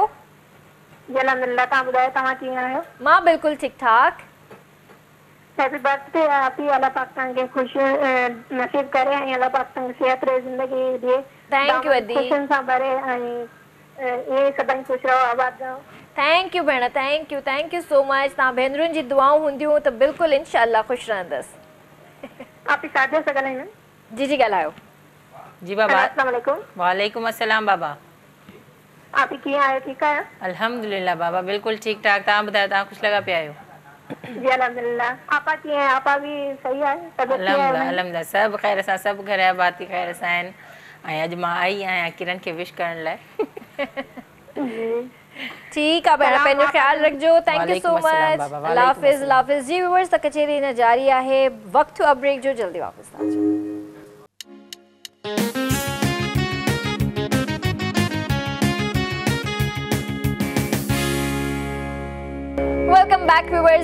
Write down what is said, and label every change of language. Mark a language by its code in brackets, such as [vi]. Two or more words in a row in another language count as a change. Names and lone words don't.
[sd] जी अल्हम्दुलिल्लाह। तव्हां ॿुधायो तव्हां कीअं आहियो? मां बिल्कुलु ठीकु ठाक। [en] Happy birthday आपी। [sd] अल्लाह पाक तव्हांखे ख़ुशी नसीब करे ऐं अल्लाह पाक तव्हांखे सेहत रे ज़िंदगी ॾिए। [en] Thank you अदी। [sd] ख़ुशियुनि सां भरे ऐं ईअं सदाईं ख़ुशि रहो, आबाद रहो। [en] Thank you भेण, thank you so much. [sd] तव्हां भेनरुनि जी दुआऊं हूंदियूं त बिल्कुलु इंशाअल्लाह ख़ुशि रहंदसि। आपी साजिया सां ॻाल्हाईंदा? जी जी ॻाल्हायो। जी बाबा। [ar] السلام عليكم. وعليكم السلام बाबा। [sd] आपी कीअं आहियो? ठीकु आहियो? अल्हम्दुलिल्लाह बाबा, बिल्कुलु ठीकु ठाक। तव्हां ॿुधायो, तव्हां ख़ुशि लॻा पिया आहियो? जी अल्हम्दुलिल्लाह। आपा कीअं आहे? आपा बि सही आहे? अल्हम्दुलिल्लाह सभु ख़ैर सां, सभु घर जा भाती ख़ैर सां आहिनि। ऐं अॼु मां आई आहियां किरण खे विश करण लाइ। ठीकु आहे भेण, पंहिंजो ख्यालु रखिजो। [en] Thank you so much. [ur] اللہ حافظ. اللہ حافظ. [sd] जी व्यूअर्स, त कचेरी हिन जारी आहे। वक़्तु थियो ब्रेक जो, जल्दी वापसि था अचूं। [en] Welcome back viewers.